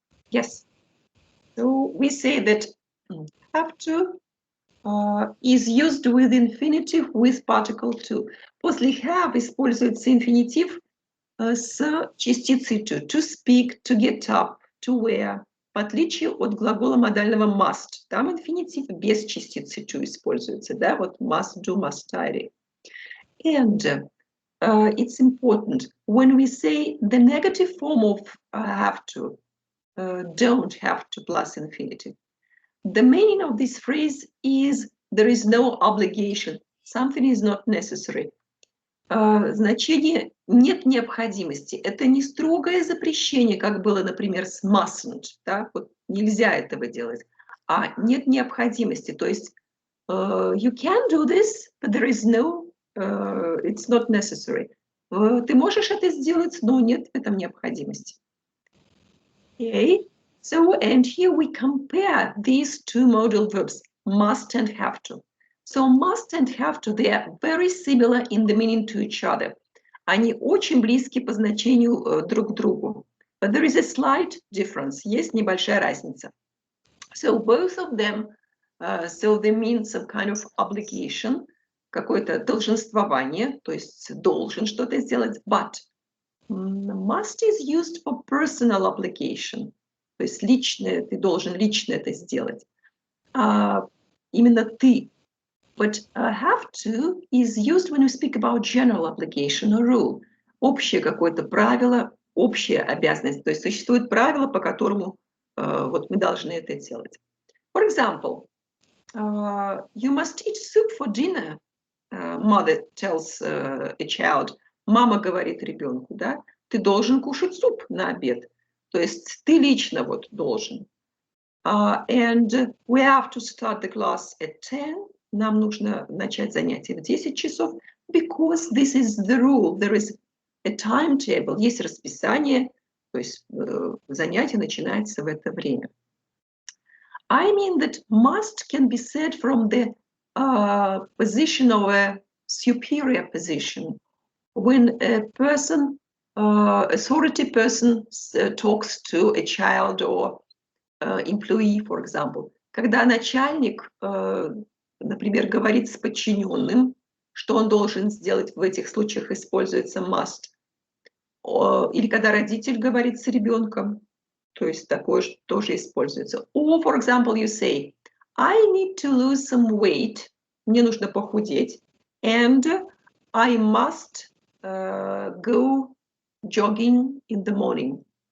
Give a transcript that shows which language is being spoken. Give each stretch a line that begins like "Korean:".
English: Yes. So we say that have to is used with infinitive with particle to.
Russian: После have используется инфинитив с частицей
English: to speak, to get up, to wear.
Russian: В отличие от глагола модального must. Там инфинитив без частицы to используется, да, вот
English: must do, must tidy. And it's important when we say the negative form of have to, don't have to plus infinitive. The meaning of this phrase is there is no obligation, something is not necessary.
Russian: Значение нет необходимости. Это не строгое запрещение, как было, например, с mustn't. Да? Вот нельзя этого делать. А нет необходимости. То есть
English: you can do this, but there is no, it's not necessary.
Russian: Ты можешь это сделать, но нет в этом необходимости.
English: Okay. So, and here we compare these two modal verbs, must and have to. So must and have to, they are very similar in the meaning to each other.
Russian: Они очень близки по значению друг к другу.
English: But there is a slight difference.
Russian: Есть небольшая разница.
English: So both of them, so they mean some kind of obligation,
Russian: какое-то долженствование, то есть должен что-то сделать,
English: but must is used for personal obligation.
Russian: То есть личное, ты должен лично это сделать. Именно ты.
English: But have to is used when we speak about general obligation or rule.
Russian: Общее какое-то правило, общая обязанность. То есть существует правило, по которому вот мы должны это делать.
English: For example, you must eat soup for dinner. Mother tells a child.
Russian: Мама говорит ребенку, да, ты должен кушать суп на обед. То есть ты лично вот должен.
English: And we have to start the class at 10.
Russian: Нам нужно начать занятие в 10 часов,
English: because this is the rule. There is a timetable,
Russian: есть расписание, то есть занятие начинается в это время.
English: I mean that must can be said from the position of a superior position. When a person, authority person talks to a child or employee, for example.
Russian: Когда начальник, например, говорит с подчиненным, что он должен сделать, в этих случаях используется must. Или когда родитель говорит с ребенком, то есть такое тоже используется.
English: Or, for example, you say, I need to lose some weight,
Russian: мне нужно похудеть,
English: and I must go jogging in the morning.